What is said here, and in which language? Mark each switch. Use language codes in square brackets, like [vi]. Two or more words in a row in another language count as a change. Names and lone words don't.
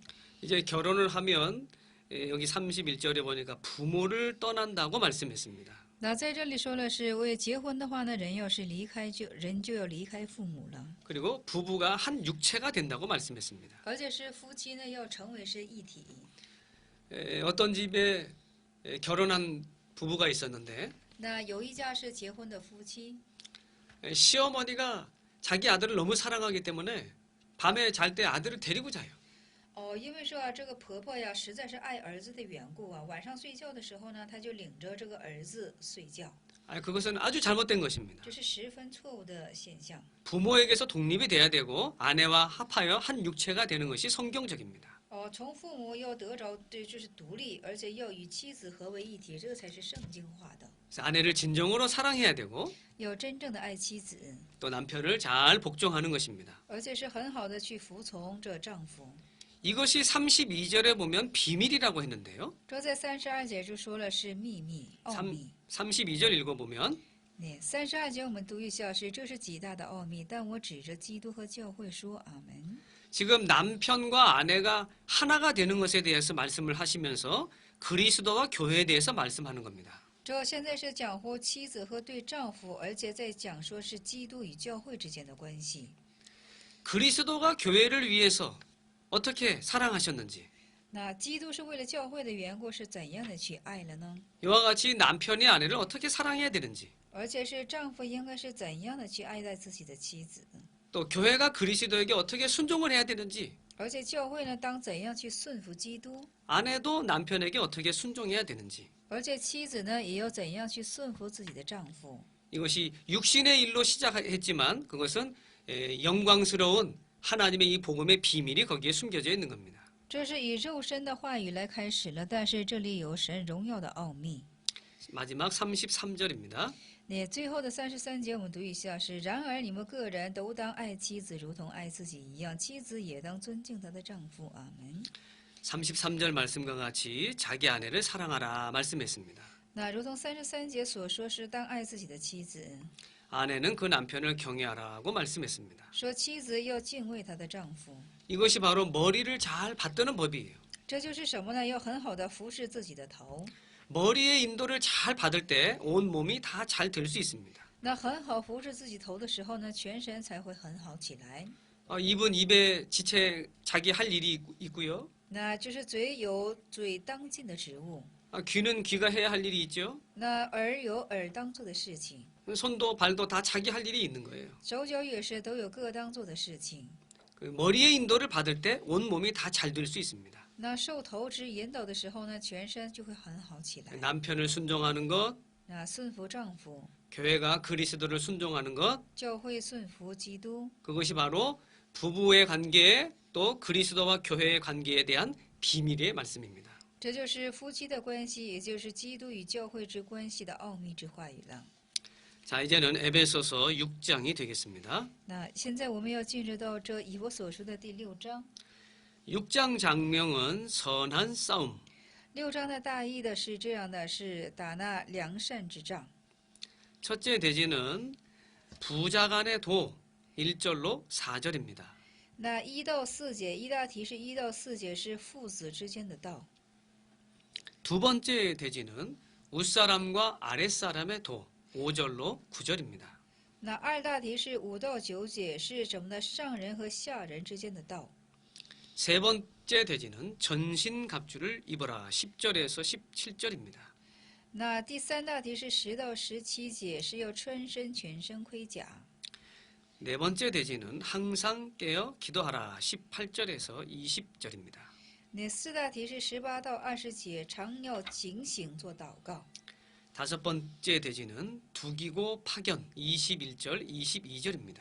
[ko] 이제 결혼을 하면 여기 31절에 보니까 부모를 떠난다고 말씀했습니다. [zh] 那在这里说了是为结婚的话呢，人要是离开人就要离开父母了， [ko] 그리고 부부가 한 육체가 된다고 말씀했습니다. [zh] 而且是夫妻呢要成为是一体。 [ko] 어떤 집에 결혼한 부부가 있었는데 [zh] 那有一家是结婚的夫妻， [ko] 시어머니가 자기 아들을 너무 사랑하기 때문에 밤에 잘 때 아들을 데리고 자요. [zh] 哦，因为说啊，这个婆婆呀，实在是爱儿子的缘故啊，晚上睡觉的时候呢，她就领着这个儿子睡觉， [ko] 그것은 아주 잘못된 것입니다. [zh] 这是十分错误的现象。 [ko] 부모에게서 독립이 돼야 되고 아내와 합하여 한 육체가 되는 것이 성경적입니다. [zh] 哦，从父母要得着对，就是独立，而且要与妻子合为一体，这才是圣经化的。 [ko] 그래서 아내를 진정으로 사랑해야 되고 [zh] 要真正的爱妻子， [ko] 또 남편을 잘 복종하는 것입니다. [zh] 而且是很好的去服从这丈夫。 [ko] 이것이 32절에 보면 비밀이라고 했는데요. [zh] 这在32节就说了是秘密、奥秘。 [ko] 32절 읽어보면 [zh] 那32节我们读一下是，这是极大的奥秘，但我指着基督和教会说阿门。 [ko] 지금 남편과 아내가 하나가 되는 것에 대해서 말씀을 하시면서 그리스도와 교회에 대해서 말씀하는 겁니다. [zh] 这现在是讲乎妻子和对丈夫，而且在讲说是基督与教会之间的关系。 [ko] 그리스도가 교회를 위해서 어떻게 사랑하셨는지 [zh] 那基督是为了教会的缘故是怎样的去爱了呢？ [ko] 이와 같이 남편이 아내를 어떻게 사랑해야 되는지 [zh] 而且是丈夫应该是怎样的去爱戴自己的妻子？ [ko] 또 교회가 그리스도에게 어떻게 순종을 해야 되는지 [zh] 而且教会呢，当怎样去顺服基督？ [ko] 아내도 남편에게 어떻게 순종해야 되는지 [zh] 而且妻子呢，也要怎样去顺服自己的丈夫？ [ko] 이것이 육신의 일로 시작했지만 그것은 영광스러운 하나님의 이 복음의 비밀이 거기에 숨겨져 있는 겁니다. [zh] 这是以肉身的话语来开始了，但是这里有神荣耀的奥秘。 [ko] 마지막 33절입니다. [zh] 那最后的33节我们读一下是：然而你们个人都当爱妻子，如同爱自己一样；妻子也当尊敬她的丈夫。阿门。 [ko] 33절 말씀과 같이 자기 아내를 사랑하라 말씀했습니다. [zh] 那如同33节所说，是当爱自己的妻子， [ko] 아내는 그 남편을 경외하라고 말씀했습니다. [zh] 说妻子要敬畏她的丈夫。 [ko] 이것이 바로 머리를 잘 받드는 법이에요. [zh] 这就是什么呢？要很好的服侍自己的头。 [ko] 머리의 인도를 잘 받을 때 온 몸이 다 잘 될 수 있습니다. [zh] 那很好服侍自己头的时候呢，全身才会很好起来。 [ko] 입은 입에 지체 자기 할 일이 있고요. [zh] 那就是嘴有嘴当尽的职务， [ko] 귀는 귀가 해야 할 일이 있죠. [zh] 那耳有耳当做的事情， [ko] 손도 발도 다 자기 할 일이 있는 거예요. [zh] 手脚也是都有各当做的事情。 [ko] 그 머리의 인도를 받을 때 온 몸이 다 잘 될 수 있습니다. [zh] 那受头之引导的时候呢，全身就会很好起来。 [ko] 남편을 순종하는 것, [zh] 那顺服丈夫， [ko] 교회가 그리스도를 순종하는 것, [zh] 教会顺服基督， [ko] 그것이 바로 부부의 관계 또 그리스도와 교회의 관계에 대한 비밀의 말씀입니다. [zh] 这就是夫妻的关系，也就是基督与教会之关系的奥秘之话语了。 [ko] 자, 이제는 에베소서 6장이 되겠습니다. [zh] 那现在我们要进入到这以我所说的第6章。 [ko] 6장 장명은 선한 싸움. [zh] 6 章的大意的是这样的：是打那良善之仗。 [ko] 첫째 대지는 부자 간의 도 1절로 4절입니다. [zh] 那1到4节，一大题是1到4节是父子之间的道。 [ko] 두 번째 대지는 윗사람과 아랫사람의 도 5절로 9절입니다. [zh] 那2大题是5到9节是什么呢？上人和下人之间的道。 [ko] 세 번째 대지는 전신갑주를 입어라 10절에서 17절입니다. [zh] 那第3大题是10到17节是要穿身全身盔甲。 [ko] 네 번째 대지는 항상 깨어 기도하라 18절에서 20절입니다. [zh] 那4大题是18到20节，常要警醒做祷告。 [ko] 다섯 번째 대지는 두기고 파견 21절 22절입니다.